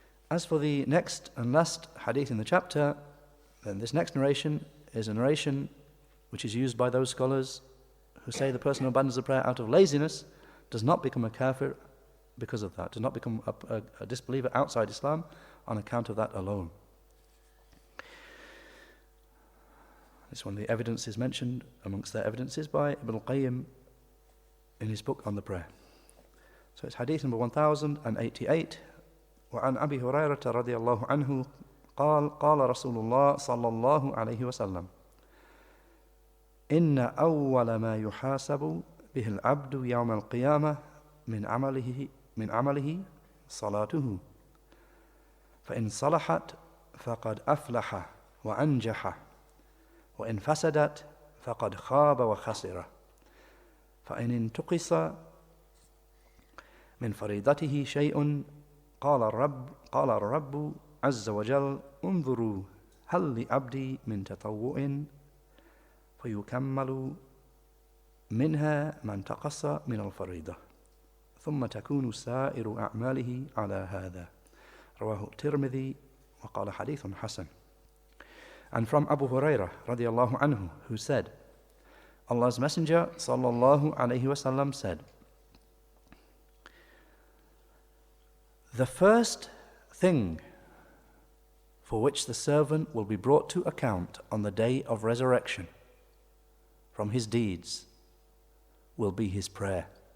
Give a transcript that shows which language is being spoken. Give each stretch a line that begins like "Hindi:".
English: As for the next and last hadith in the chapter, then this next narration is a narration which is used by those scholars who say the person who abandons the prayer out of laziness does not become a kafir because of that, does not become a disbeliever outside Islam on account of that alone. This one, the evidence is mentioned amongst their evidences by Ibn al-Qayyim in his book on the prayer. So it's hadith number 1088.
Arabic: وعن أبي هريرة رضي الله عنه قال قال رسول الله صلى الله عليه وسلم إن أول ما يحاسب به العبد يوم القيامة من عمله صلاته فإن صلحت فقد أفلح وأنجح وإن فسدت فقد خاب وخسر فإن انتقص من فريضته شيء قال الرب عز وجل انظروا هل لعبدي من تطوع فيكمل منها ما انتقص من الفريضة ثم تكون سائر أعماله على هذا رواه الترمذي وقال حديث حسن.
English: And from Abu Hurairah radiallahu anhu, who said, Allah's Messenger sallallahu alayhi wasallam said, the first thing for which the servant will be brought to account on the day of resurrection from his deeds will be his prayer.